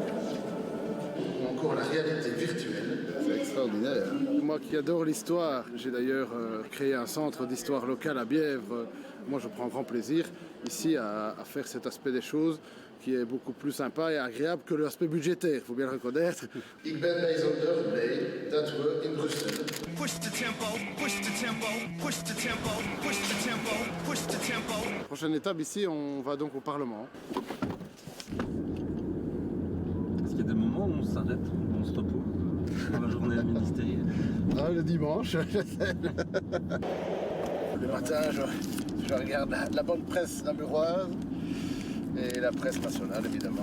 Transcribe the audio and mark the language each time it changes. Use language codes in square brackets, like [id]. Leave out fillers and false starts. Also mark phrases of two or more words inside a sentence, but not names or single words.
[fr] Ou encore la réalité virtuelle. C'est extraordinaire. Moi qui adore l'histoire, j'ai d'ailleurs créé un centre d'histoire locale à Bièvre. Moi je prends grand plaisir ici à faire cet aspect des choses qui est beaucoup plus sympa et agréable que l'aspect budgétaire, il faut bien le reconnaître. [nl] Ik ben bijzonder blij dat we in Brussel [en] push the tempo, push the tempo, push the tempo, push the tempo, push the tempo. [fr] Prochaine étape ici, on va donc au Parlement. Est-ce qu'il y a des moments où on s'arrête, où on se repose dans la journée ministérielle ? Ah, le dimanche, Le matin, je regarde la bonne presse namuroise et la presse nationale, évidemment.